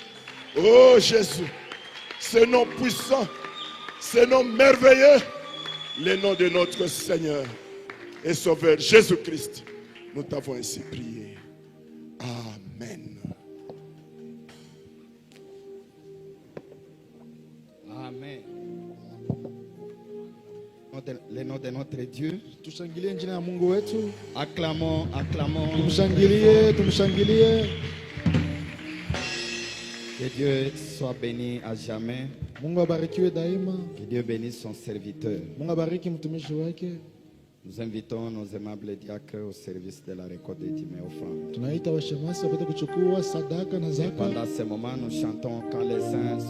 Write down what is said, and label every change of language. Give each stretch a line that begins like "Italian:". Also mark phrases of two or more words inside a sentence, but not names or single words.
French: Oh Jésus, ce nom puissant, ce nom merveilleux, le nom de notre Seigneur et Sauveur Jésus-Christ. Nous t'avons ainsi prié. Amen. Amen. Le nom de notre Dieu.
Swahili: Tushangilie jina la Mungu wetu.
French: Acclamons, acclamons.
Swahili: Tumshangilie, tumshangilie.
French: Que Dieu soit béni à jamais.
Swahili: Mungu abarikiwe daima.
French: Que Dieu bénisse son serviteur.
Swahili: Mungu abariki mtumishi wake.
French: Nous invitons nos aimables diacres au service de la récolte des dîmes et offrandes.
Swahili: Tunaita washemasi wapate kuchukua sadaka na zaka.
French: Pendant ce moment, nous chantons quand les saints